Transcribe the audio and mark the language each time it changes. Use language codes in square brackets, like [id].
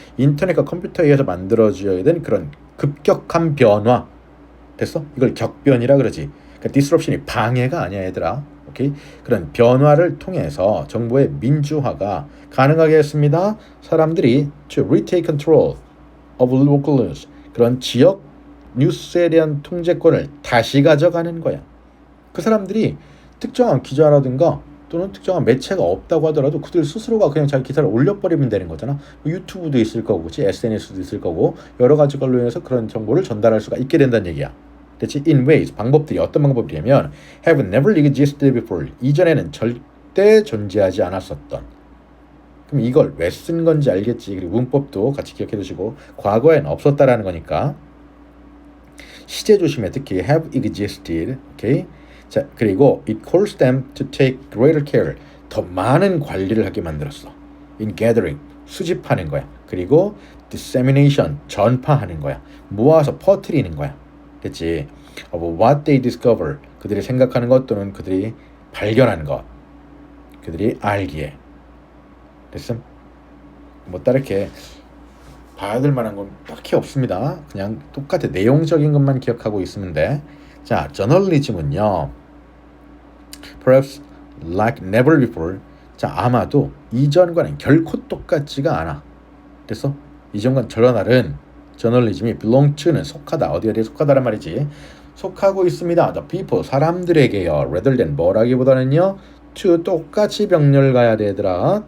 [ko] 인터넷과 컴퓨터에 의해서 만들어져야 된 그런 급격한 변화. 됐어? 이걸 격변이라 그러지. 그러니까 disruption이 방해가 아니야 얘들아. 오케이? 그런 변화를 통해서 정보의 민주화가 가능하게 했습니다. 사람들이 [en] to retake control of local news. [ko] 그런 지역 뉴스에 대한 통제권을 다시 가져가는 거야. 그 사람들이 특정한 기자라든가 또는 특정한 매체가 없다고 하더라도 그들 스스로가 그냥 자기 기사를 올려버리면 되는 거잖아. 유튜브도 있을 거고, 그치? SNS도 있을 거고, 여러 가지 걸로 인해서 그런 정보를 전달할 수가 있게 된다는 얘기야. 그치? [en] In ways, [ko] 방법들이 어떤 방법이냐면 [en] have never existed before. [ko] 이전에는 절대 존재하지 않았었던. 그럼 이걸 왜 쓴 건지 알겠지. 그리고 문법도 같이 기억해 두시고 과거엔 없었다라는 거니까 시제 조심해. 특히 [en] have existed. [ko] 오케이? 자, 그리고 [en] it calls them to take greater care. [ko] 더 많은 관리를 하게 만들었어. [en] in gathering, [ko] 수집하는 거야. 그리고 dissemination, 전파하는 거야. 모아서 퍼뜨리는 거야. 됐지? [en] of what they discover. [ko] 그들이 생각하는 것 또는 그들이 발견한 것. 그들이 알기에. 됐음? 뭐 다르게 봐야 될 만한 건 딱히 없습니다. 그냥 똑같아. 내용적인 것만 기억하고 있으면 돼. 자, 저널리즘은요. [en] Perhaps like never before. [ko] 자, 아마도 이전과는 결코 똑같지가 않아. 됐어? 이전과 저널은 저널리즘이 belong to는 속하다. 어디에 속하다란 말이지. 속하고 있습니다. [en] The people, [ko] 사람들에게요. [en] rather than [ko] 뭐라기보다는요. to 똑같이 병렬 가야 되더라.